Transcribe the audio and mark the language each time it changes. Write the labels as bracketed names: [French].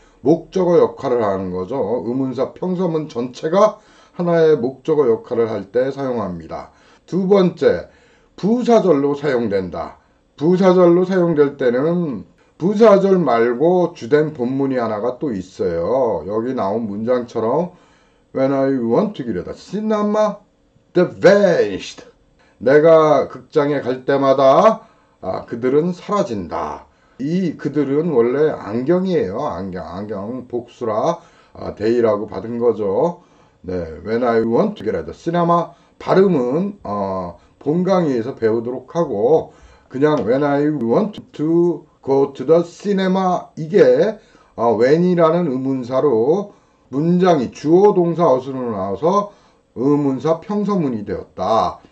[Korean] 목적어 역할을 하는 거죠. 의문사 평서문 전체가 하나의 목적어 역할을 할 때 사용합니다. 두 번째, 부사절로 사용된다. 부사절로 사용될 때는 부사절 말고 주된 본문이 하나가 또 있어요. 여기 나온 문장처럼 [English] When I went to the cinema, they vanished. [Korean] 내가 극장에 갈 때마다 그들은 사라진다. 이 그들은 원래 안경이에요. 안경 복수라 they라고 받은 거죠. 네, [English] When I went to the cinema [Korean] 발음은 본 강의에서 배우도록 하고 그냥 [English] When I want to go to the cinema [Korean] 이게 when이라는 의문사로 문장이 주어 동사 어순으로 나와서 의문사 평서문이 되었다.